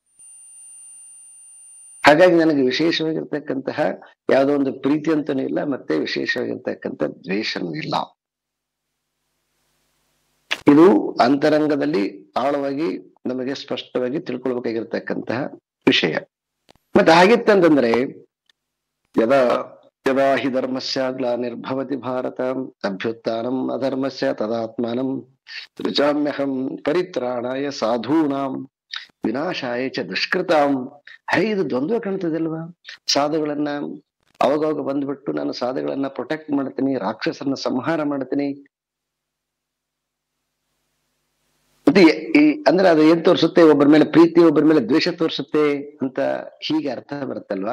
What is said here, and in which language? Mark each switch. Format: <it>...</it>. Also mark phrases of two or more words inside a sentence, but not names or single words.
<kn>ಹಾಗಾಗಿ ನನಗೆ ವಿಶೇಷವಾಗಿರ್ತಕ್ಕಂತಹ ಯಾವುದೋ ಒಂದು ಪ್ರೀತಿ ಅಂತನೂ ಇಲ್ಲ, ಮತ್ತೆ ವಿಶೇಷವಾಗಿರ್ತಕ್ಕಂಥ ದ್ವೇಷನೂ ಇಲ್ಲ. ಇದು ಅಂತರಂಗದಲ್ಲಿ ಆಳವಾಗಿ ನಮಗೆ ಸ್ಪಷ್ಟವಾಗಿ ತಿಳ್ಕೊಳ್ಬೇಕಾಗಿರ್ತಕ್ಕಂತಹ ವಿಷಯ. ಮತ್ತೆ ಹಾಗಿತ್ತಂತಂದ್ರೆ</kn> <sa>ಯದಾ ಯದಾ ಹಿ ಧರ್ಮಸ್ಯ ಗ್ಲಾನಿರ್ಭವತಿ ಭಾರತ ಅಭ್ಯುತ್ಥಾನಂ ಅಧರ್ಮಸ್ಯ ತದಾತ್ಮಾನಂ ಸೃಜಾಮ್ಯಹಂ ಪರಿತ್ರಾಣಾಯ ಸಾಧೂನಾಂ ವಿನಾಶಾಯ ಚ ದುಷ್ಕೃತಾಂ.</sa> <kn>ಇದು ದ್ವಂದ್ವ ಕಾಣ್ತದಲ್ವಾ. ಸಾಧುಗಳನ್ನ ಅವಾಗವಾಗ ಬಂದ್ಬಿಟ್ಟು ನಾನು ಸಾಧುಗಳನ್ನ ಪ್ರೊಟೆಕ್ಟ್ ಮಾಡ್ತೀನಿ, ರಾಕ್ಷಸರನ್ನ ಸಂಹಾರ ಮಾಡ್ತೀನಿ. ಮತ್ತೆ ಅಂದ್ರೆ ಅದು ಏನ್ ತೋರಿಸುತ್ತೆ? ಒಬ್ಬರ ಮೇಲೆ ಪ್ರೀತಿ, ಒಬ್ಬರ ಮೇಲೆ ದ್ವೇಷ ತೋರಿಸುತ್ತೆ ಅಂತ ಹೀಗೆ ಅರ್ಥ ಬರುತ್ತಲ್ವಾ.</kn>